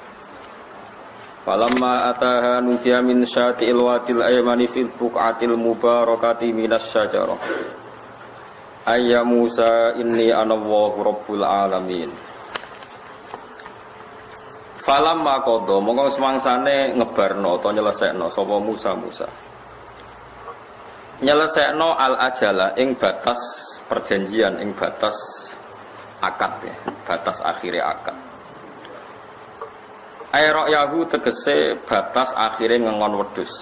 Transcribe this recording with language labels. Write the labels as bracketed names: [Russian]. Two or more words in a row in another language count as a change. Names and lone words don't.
[Arabic] فلما أتاها نودي من شاطئ الوادي الأيمن في البقعة المباركة من الشجرة. أيا موسى إني أنا الله رب العالمين. فلما قضى [Javanese] mongko semangsane ngebarno utawa nyelesekno sapa Musa. Nyelesekno [Arabic] الأجل [Javanese] ing batas perjanjian, ing batas akad ya, batas akhire akad. Ayrok yahu tegese batas akhirnya ngengon wedus.